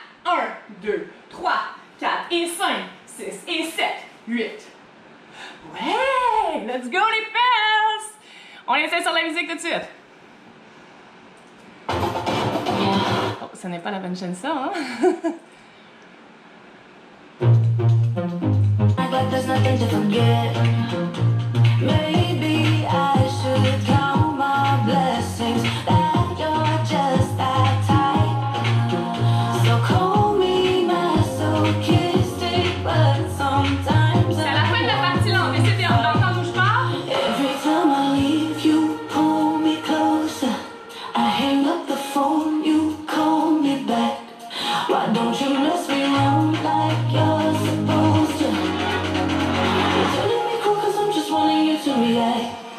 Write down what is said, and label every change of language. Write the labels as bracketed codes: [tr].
[fr] 1, 2, 3, 4 et 5, 6 et 7, 8. Ouais! [en] Let's go [fr] les fesses! On essaie sur la musique tout de suite. Oh, ce n'est pas la bonne chaîne ça, hein? [en] But there's nothing to forget. Maybe I should count my blessings that you're just that tight. So call me masochistic, but sometimes [fr] c'est à la fin de la partie là, on essaie d'entendre où je pars. [en] every time I leave, you pull me closer. I hang up the phone, you call me back. Why don't you mess me around like you're supposed to? You're telling me cool 'cause I'm just wanting you to react.